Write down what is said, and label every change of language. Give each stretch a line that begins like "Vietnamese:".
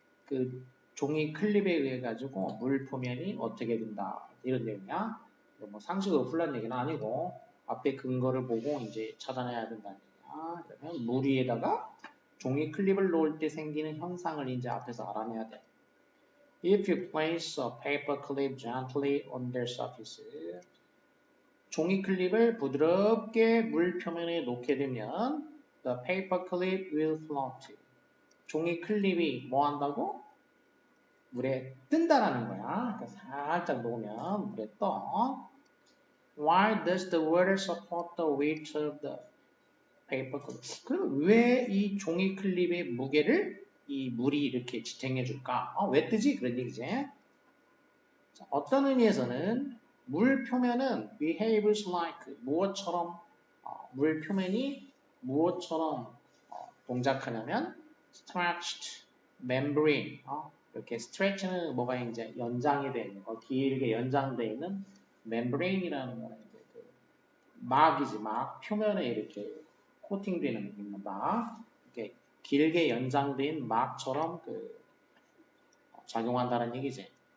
Korean: 그 종이 클립에 의해 가지고 물 표면이 어떻게 된다 이런 내용이야. 뭐 상식으로 풀란 얘기는 아니고 앞에 근거를 보고 이제 찾아내야 된다는 얘기야. 그러면 물 위에다가 종이 클립을 놓을 때 생기는 현상을 이제 앞에서 알아내야 돼.
English: If you place a paper clip gently on their surface,
Korean: 종이 클립을 부드럽게 물 표면에 놓게 되면
English: the paper clip will float.
Korean: 종이 클립이 뭐 한다고? 물에 뜬다라는 거야. 그러니까 살짝 놓으면 물에 떠.
English: Why does the water support the weight of the paper clip?
Korean: 그럼 왜 이 종이 클립의 무게를 이 물이 이렇게 지탱해 줄까? 왜 뜨지? 그런 얘기지. 자, 어떤 의미에서는 물 표면은
English: behaves like
Korean: 무엇처럼 물 표면이 무엇처럼 동작하냐면 stretched membrane 이렇게 stretch는 뭐가 이제 연장이 되어 있는 거 길게 연장되어 있는 membrane이라는 거는 이제 그 막이지 막 표면에 이렇게 코팅되는 막 이렇게 길게 연장된 막처럼 그 작용한다는 얘기지.